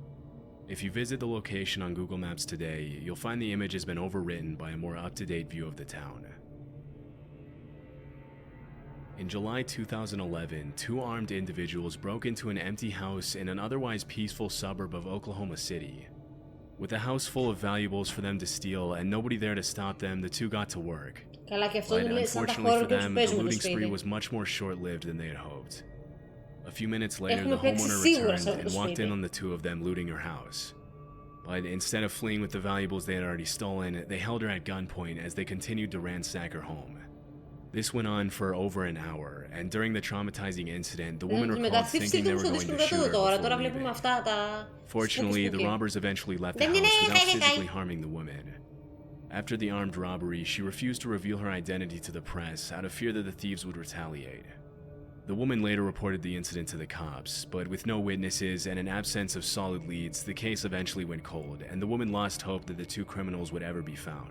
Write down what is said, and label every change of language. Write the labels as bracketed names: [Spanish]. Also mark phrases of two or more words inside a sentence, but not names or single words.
[English] If you visit the location on Google Maps today, you'll find the image has been overwritten by a more up-to-date view of the town. In July 2011, two armed individuals broke into an empty house in an otherwise peaceful suburb of Oklahoma City. With a house full of valuables for them to steal and nobody there to stop them, the two got to work. [Greek] Καλά και αυτό [English] But [Greek] είναι σαν τα [English] unfortunately [Greek] χώρο [English] for [Greek] και τους [English] them, the [Greek] παίζουμε το [English] looting spree [Greek] σπίτι. [English] was much more short-lived than they had hoped. A few minutes later, [Greek] Έχουμε [English] the [Greek] παίξει [English] homeowner [Greek] σίγουρα σε [English] returned [Greek] αυτό το [English] and walked [Greek] σπίτι. [English] in on the two of them looting her house. But instead of fleeing with the valuables they had already stolen, they held her at gunpoint as they continued to ransack her home. This went on for over an hour, and during the traumatizing incident, the woman recalled [Greek] Μεταξύ [English] thinking they [Greek] ψήφισαν [English] were [Greek] στο [English] going to [Greek] Discord [English] shoot her [Greek] τώρα, [English] before [Greek] τώρα βλέπουμε [English] leaving. [Greek] αυτά τα... [English] Fortunately, the [Greek] spooky. [English] robbers eventually left the house without physically harming the woman. After the armed robbery, she refused to reveal her identity to the press out of fear that the thieves would retaliate. The woman later reported the incident to the cops, but with no witnesses and an absence of solid leads, the case eventually went cold, and the woman lost hope that the two criminals would ever be found.